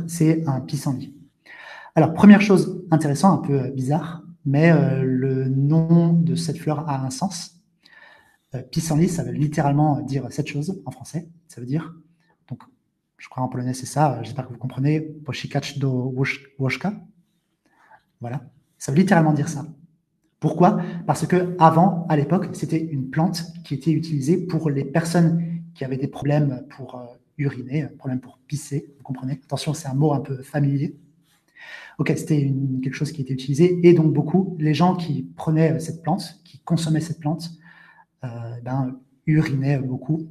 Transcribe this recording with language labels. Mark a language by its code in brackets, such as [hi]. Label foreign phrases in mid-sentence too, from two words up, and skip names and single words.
[fr] C'est un pissenlit. Alors, première chose intéressante, un peu bizarre, mais le nom de cette fleur a un sens. Pissenlit, ça veut littéralement dire cette chose en français. Ça veut dire, donc, je crois en polonais c'est ça, j'espère que vous comprenez, [pl] posikacz do łóżka. [fr] Voilà, ça veut littéralement dire ça. Pourquoi? Parce que avant, à l'époque, c'était une plante qui était utilisée pour les personnes qui avaient des problèmes pour uriner, problèmes pour pisser, vous comprenez? Attention, c'est un mot un peu familier. Ok, c'était quelque chose qui était utilisé, et donc beaucoup, les gens qui prenaient cette plante, qui consommaient cette plante, urinaient beaucoup.